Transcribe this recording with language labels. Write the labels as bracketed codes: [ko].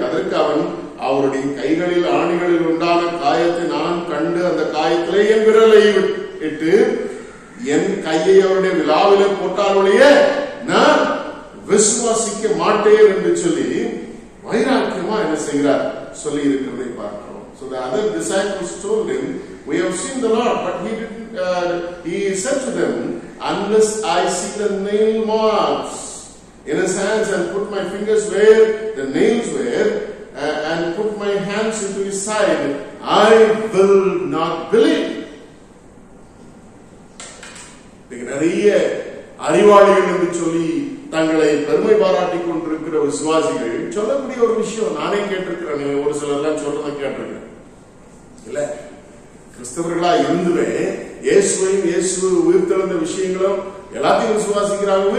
[ta] அதற்கு அவன், அவருடைய கைகளில் ஆணிகளில் உண்டான காயத்தை நான் கண்டு அந்த காயத்திலே என் விரலை இட்டு என் கையை அவருடைய விழாவிலே போட்டாலுடைய நான் விசுவாசிக்க மாட்டேன் என்று சொல்லி வைராக்கியமா என்ன செய்கிறார் சொல்லி இருக்கிறதை பார்க்கிறோம். [en] So the other disciples told him, we have seen the Lord, but he didn't. He said to them, unless I see the nail marks in his hands and put my fingers where the nails were and put my hands into his side, I will not believe. [ta] நிறைய அறிவாளிகள் என்று சொல்லி தங்களை பெருமை பாராட்டி கொண்டிருக்கிற விசுவாசிகள் சொல்லக்கூடிய ஒரு விஷயம் நானே கேட்டிருக்கிறேன். ஒரு சிலர்லாம் சொல்றதை கேட்டிருக்கிறேன். இல்ல கிறிஸ்தவர்களா இருந்துமே இயேசுவையும் இயேசு உயிர்த்தெழுந்த விஷயங்களும் எல்லாத்தையும் விசுவாசிக்கிறாங்க.